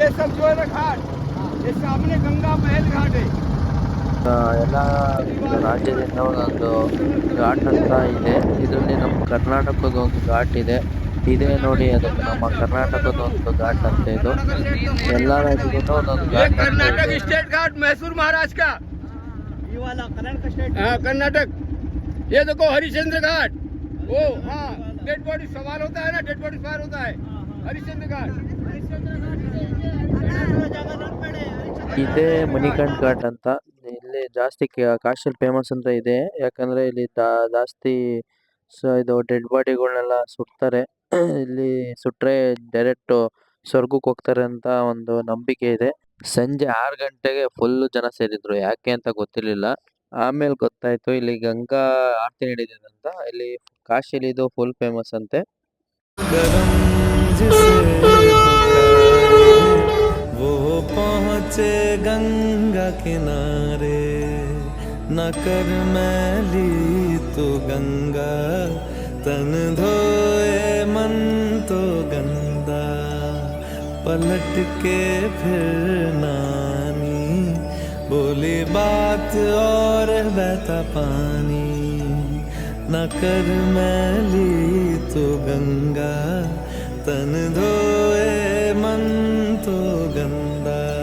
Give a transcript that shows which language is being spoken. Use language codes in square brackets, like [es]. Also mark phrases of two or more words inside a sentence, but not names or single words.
[kn] ಎಲ್ಲ ರಾಜ್ಯದಿಂದ ಒಂದೊಂದು ಘಾಟ್ ಅಂತ ಇದೆ. ಇದರಲ್ಲಿ ನಮ್ಮ ಕರ್ನಾಟಕದ ಒಂದು ಘಾಟ್ ಇದೆ. ಇದೇ ನೋಡಿ, ಅದು ನಮ್ಮ ಕರ್ನಾಟಕದ ಒಂದು ಘಾಟ್ ಅಂತ. ಇದು ಎಲ್ಲ ರಾಜ್ಯದಿಂದ ಒಂದೊಂದು ಘಾಟ್. [hi] कर्नाटक स्टेट घाट मैसूर महाराष्ट्र का, ये वाला कर्नाटक स्टेट, हाँ कर्नाटक। ये देखो हरिश्चंद्र घाट, वो हाँ [en] dead body [hi] सवाल होता है ना, [en] dead body [hi] सवाल होता है हरिश्चंद्र घाट। [kn] ಇದೇ ಮಣಿಕಂಠ್ ಘಾಟ್ ಅಂತ. ಇಲ್ಲಿ ಜಾಸ್ತಿ ಕಾಶಿಯಲ್ಲಿ ಫೇಮಸ್ ಅಂತ ಇದೆ. ಯಾಕಂದ್ರೆ ಇಲ್ಲಿ ಜಾಸ್ತಿ ಇದು ಡೆಡ್ ಬಾಡಿಗಳನ್ನೆಲ್ಲ ಸುಡ್ತಾರೆ. ಇಲ್ಲಿ ಸುಟ್ರೆ ಡೈರೆಕ್ಟ್ ಸ್ವರ್ಗಕ್ಕೆ ಹೋಗ್ತಾರೆ ಅಂತ ಒಂದು ನಂಬಿಕೆ ಇದೆ. ಸಂಜೆ 6 ಗಂಟೆಗೆ ಫುಲ್ ಜನ ಸೇರಿದ್ರು. ಯಾಕೆ ಅಂತ ಗೊತ್ತಿರ್ಲಿಲ್ಲ. ಆಮೇಲೆ ಗೊತ್ತಾಯ್ತು, ಇಲ್ಲಿ ಗಂಗಾ ಆರತಿ ನಡೀತಿದೆ ಅಂತ. ಇಲ್ಲಿ ಕಾಶಿಲಿ ಇದು ಫುಲ್ ಫೇಮಸ್ ಅಂತೆ. [hi] पहुँचे गंगा किनारे, न कर मैली तो गंगा, तन धोए मन तो गंदा, पलट के फिर नानी, बोली बात और बहता पानी, न कर मैली तो गंगा, तन धोए मन तो गंदा।